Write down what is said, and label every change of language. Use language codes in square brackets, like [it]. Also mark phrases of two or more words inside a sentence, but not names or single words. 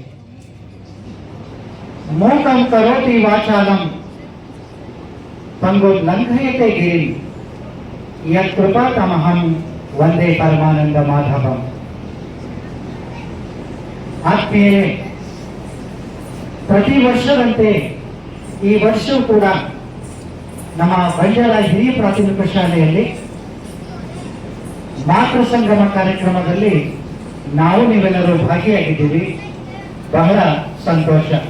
[sa] मूकं करोति वाचालं पंगुं लंघयते गिरिं यत्कृपातमहं वंदे परमानंद माधवम्। [kn] आत्मीयರೇ, ಪ್ರತಿ ವರ್ಷದಂತೆ ಈ ವರ್ಷವೂ ಕೂಡ ನಮ್ಮ ಬಂಜಾರ ಹಿರಿಯ ಪ್ರಾಥಮಿಕ ಶಾಲೆಯಲ್ಲಿ ಮಾತೃ ಸಂಗಮ ಕಾರ್ಯಕ್ರಮದಲ್ಲಿ ನಾವು ನೀವೆಲ್ಲರೂ ಭಾಗಿಯಾಗಿದ್ದೀವಿ. ಬಹಳ ಸಂತೋಷ.